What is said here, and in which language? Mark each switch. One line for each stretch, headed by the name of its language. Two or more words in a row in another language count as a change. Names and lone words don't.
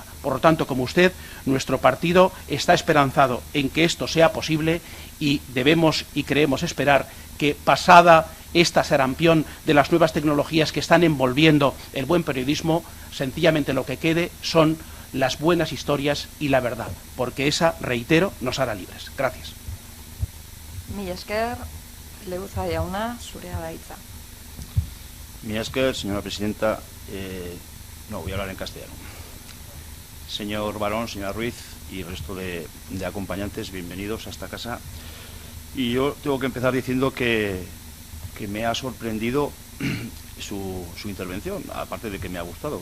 Spanish: Por lo tanto, como usted, nuestro partido está esperanzado en que esto sea posible, y debemos y creemos esperar que, pasada esta sarampión de las nuevas tecnologías que están envolviendo el buen periodismo, sencillamente lo que quede son las buenas historias y la verdad, porque esa, reitero, nos hará libres. Gracias.
Basque: Mila esker, Leuza jauna, zurea da hitza. Mila esker,
Spanish: señora presidenta. No, voy a hablar en castellano. Señor Barón, señora Ruiz y el resto de acompañantes, bienvenidos a esta casa. Y yo tengo que empezar diciendo que me ha sorprendido su intervención, aparte de que me ha gustado.